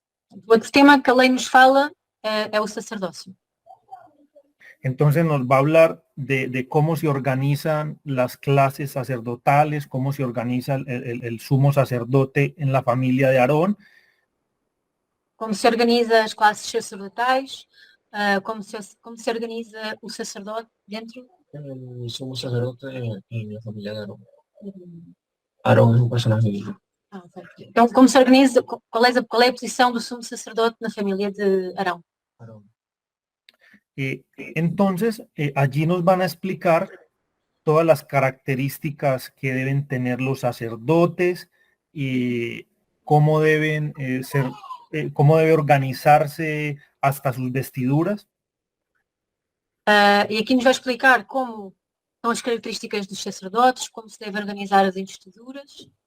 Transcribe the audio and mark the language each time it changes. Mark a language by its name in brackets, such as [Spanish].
[Portuguese] O outro tema que a lei nos fala é o sacerdócio. [Spanish] Entonces nos va a hablar de cómo se organizan las clases sacerdotales, cómo se organiza el sumo sacerdote en la familia de Aarón. [Portuguese] Como se organiza as classes sacerdotais, como se organiza o sacerdote dentro. [Spanish] El sumo sacerdote en la familia de Aarón. Aarón es un personaje bíblico. [Portuguese] Então, como se organiza, qual é a posição do sumo sacerdote na família de Arão? [Spanish] Entonces, allí nos van a explicar todas las características que deben tener los sacerdotes y cómo deben cómo debe organizarse hasta sus vestiduras. [Portuguese] E aqui nos vai explicar como são as características dos sacerdotes, como se deve organizar as investiduras.